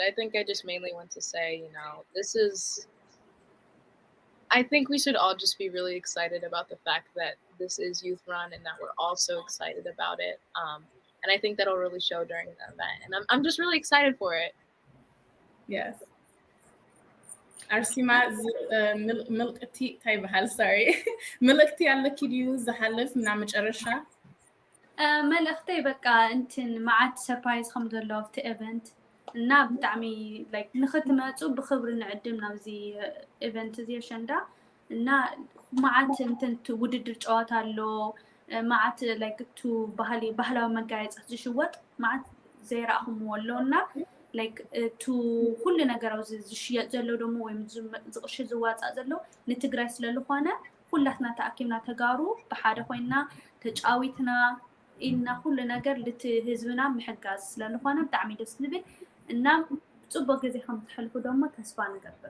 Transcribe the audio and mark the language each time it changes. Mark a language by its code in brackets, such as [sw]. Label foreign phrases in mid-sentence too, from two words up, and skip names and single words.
[en] I think I just mainly want to say, I think we should all just be really excited about the fact that this is youth run and that we're all so excited about it. And I think that'll really show during the event. And I'm just really excited for it. Yes. [ti] Arsima ምልክቲ ታይ ብሃል, sorry. Milkti ኣለኪ ድዩ ዝሓልፍ ምና መጨረሻ መልእኽተይ በቃ እንትን መዓት ሰርፕራይዝ ከም ዘሎ ኣብቲ ኢቨንት እና ብጣዕሚ ላይክ ንኽትመፁ ብክብሪ ንዕድም ናብዚ ኢቨንት እዚ ኣሸንዳ እና መዓት እንትን ውድድር ጨዋታ ኣሎ መዓት [en] like to [ti] ባህላዊ መጋየፅታት ዝሽወጥ መዓት ዘይረኣኹምዎ ኣሎ እና [en] like to [ti] ኩሉ ነገር ኣብዚ ዝሽየጥ ዘሎ ደሞ ወይም ዝቕሺ ዝዋፃእ ዘሎ ንትግራይ ስለዝኾነ ኩላትና ተኣኪብና ተጋሩ ብሓደ ኮይና ተጫዊትና ኢልና ኩሉ ነገር ልቲ ህዝብና ምሕጋዝ ስለዝኾነ ብጣዕሚ ደስ ዝብል እና ጽቡቅ ጊዜ ከም ትሕልፉ ደሞ ተስፋ ንገብር